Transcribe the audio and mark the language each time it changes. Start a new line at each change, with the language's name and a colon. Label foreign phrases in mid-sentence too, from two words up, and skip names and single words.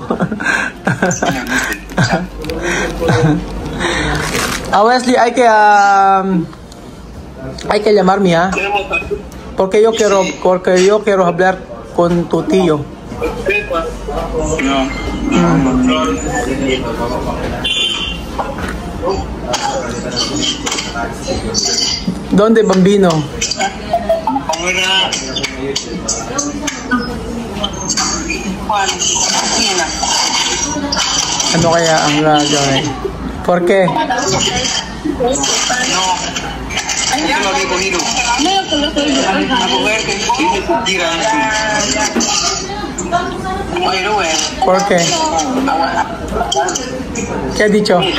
Spanish: Wesley, hay que llamarme, ¿ah? Porque yo quiero hablar con tu tío. No. ¿Dónde, bambino?
Filipino: Ano kaya ang gagawin?
Spanish: ¿Por qué? ¿Por qué? ¿Qué ha dicho?